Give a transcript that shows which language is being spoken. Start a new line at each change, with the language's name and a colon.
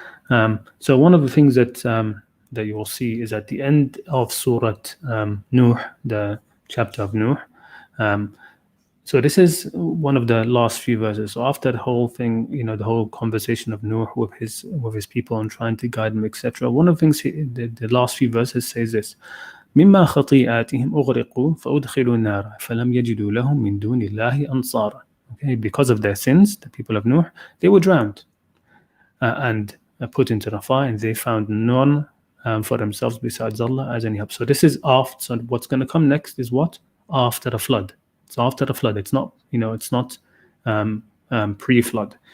English: So one of the things that you will see is at the end of Surah Nuh, the chapter of Nuh. So this is one of the last few verses. So after the whole thing, the whole conversation of Nuh with his people and trying to guide them, etc. One of the things the last few verses says this:
Arabic: مما خطيئاتهم أغرقوا فأدخلوا النار فلم يجدوا لهم من دون الله أنصارا.
English: Okay, because of their sins, the people of Nuh, they were drowned and put into the fire, and they found none for themselves besides Allah as any help. So this is after. So what's going to come next is what? After the flood. So after the flood, it's not, it's not pre-flood.